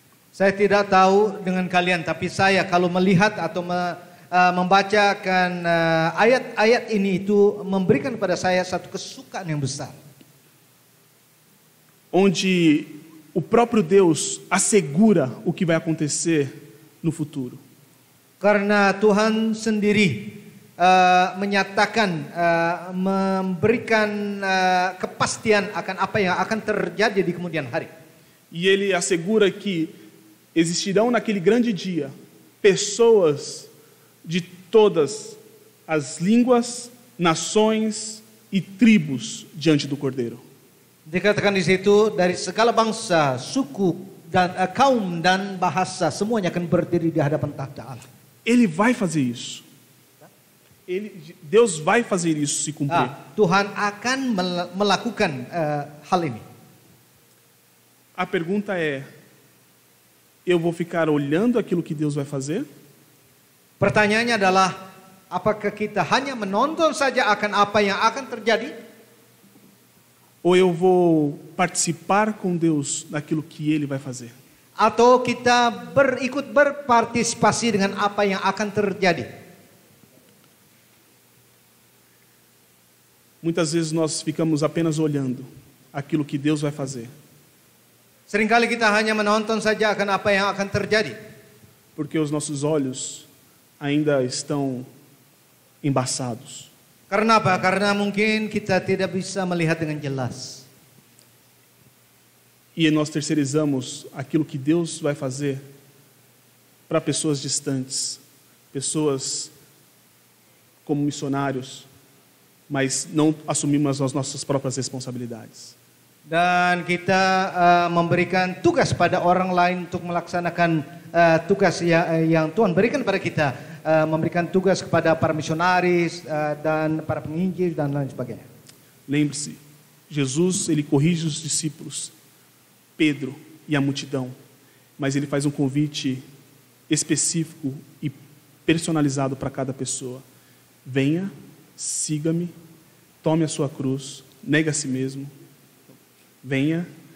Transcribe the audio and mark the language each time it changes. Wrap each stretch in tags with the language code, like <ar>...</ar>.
<id>Saya tidak tahu dengan kalian, tapi saya kalau melihat atau membacakan ayat-ayat ini itu memberikan kepada saya satu kesukaan yang besar.</id> <pt>Onde o próprio Deus assegura o que vai acontecer no futuro.</pt> <id>Karena Tuhan sendiri menyatakan, memberikan kepastian akan apa yang akan terjadi di kemudian hari.</id> <pt>E Ele assegura que existirão naquele grande dia pessoas de todas as línguas, nações e tribos diante do Cordeiro.</pt> <id>Dikatakan di situ dari segala bangsa, suku dan kaum dan bahasa, semuanya akan berdiri di hadapan tahta Allah.</id> <pt>Ele vai fazer isso. Deus vai fazer isso se cumprir.</pt> <id>Tuhan akan melakukan hal ini.</id> <pt>A pergunta é: eu vou ficar olhando aquilo que Deus vai fazer?</pt> <id>Pertanyaannya adalah, apakah kita hanya menonton saja akan apa yang akan terjadi?</id> <pt>Ou eu vou participar com Deus naquilo que Ele vai fazer?</pt> <id>Atau kita ikut berpartisipasi dengan apa yang akan terjadi?</id> <pt>Muitas vezes nós ficamos apenas olhando aquilo que Deus vai fazer.</pt> <id>Seringkali kita hanya menonton saja akan apa yang akan terjadi.</id> <pt>Porque os nossos olhos ainda estão embaçados.</pt> <id>Karena apa? Karena mungkin kita tidak bisa melihat dengan jelas. E nós terceirizamos aquilo que Deus vai fazer para pessoas distantes, pessoas como missionários, mas não assumimos as nossas próprias responsabilidades. Dan kita memberikan tugas pada orang lain untuk melaksanakan tugas yang Tuhan berikan pada kita, memberikan tugas kepada para misionaris dan para penginjil dan lain sebagainya.</id> <pt>Lembre-se, Jesus, ele corrige os discípulos, Pedro e a multidão, mas ele faz um convite específico e personalizado para cada pessoa. Venha, siga-me, tome a sua cruz, negue a si mesmo. Venha.</pt>